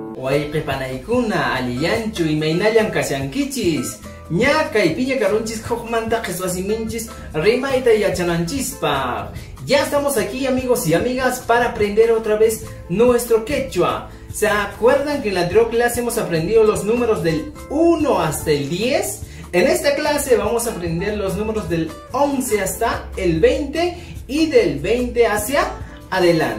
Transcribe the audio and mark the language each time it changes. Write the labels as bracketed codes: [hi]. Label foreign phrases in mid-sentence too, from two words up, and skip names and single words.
[qu] Wayqipanaykuna aliyanchu imaynallan kashankichis. Ña kaypiña karunchis hukmanta qheswasiminchis rimayta yachananchispaq. [es] Ya estamos aquí, amigos y amigas, para aprender otra vez nuestro quechua. ¿Se acuerdan que en la anterior clase hemos aprendido los números del 1 hasta el 10? En esta clase vamos a aprender los números del 11 hasta el 20 y del 20 hacia adelante.